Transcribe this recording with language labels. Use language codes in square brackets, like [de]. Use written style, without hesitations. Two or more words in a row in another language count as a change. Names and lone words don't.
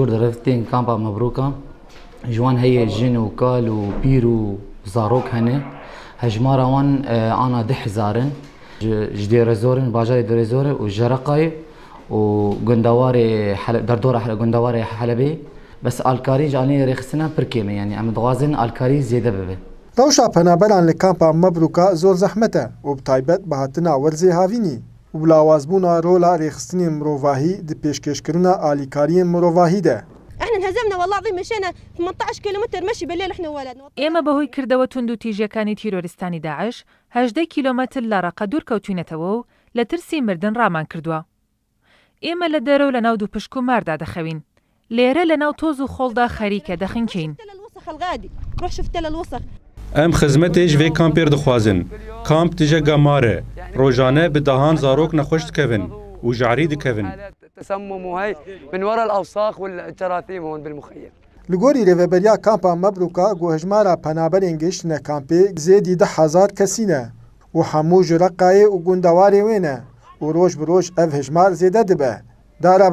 [ku] wir direvtên kampa Mebrûka ji wan heye jin û kal û pîr û zarok hene hejmara wan ana 10,000 ji Dêrezorê bajarê Dêrezorê û ji Reqqayê û gundewarê derdora gundewarê Helebê bes alkarî ji aliyê rêxistina pir kêm e yani em dixwazin alkarî zêde bibe. Rewşa penaberan li kampa Mebrûka zor zehmet e û bi taybet bi hatina werzê havînî û bi lawazbûna rola rêxistinên mirovahî di pêşkêşkirina alîkariyên mirovahî de. [ar] احنا انهزمنا والله العظيم مشينا 18 كيلومتر مشي بالليل احنا وولدنا. [ckb] ئێمە بەهۆی کردەوە تونند و تیژەکانی تیرۆریستانی داعش 18 کیلۆمەتر لە ڕەقە دوور کەوتوینەتەوە و لە ترسی مردن ڕامان کردووە. ئێمە لە دەرەوە لە ناو دوو پشک و ماردا دەخەوین. لێرە لە ناو تۆز و خۆڵدا خەریکە دەخینکەین. [ku] Em xizmetê ji vê kampê dixwazin. Kamp tije gemare. Rojane bi dehan zarok nexweş dikevin û ji erî dikevin. Li gorî rêveberiya kampa Mebrûka guhejmara penaberên gihiştine kampê zêdî 10,000 kesî ne û hemû ji Reqqayê û gundewarê wê ne û roj bi roj ev hejmar zêde dibe.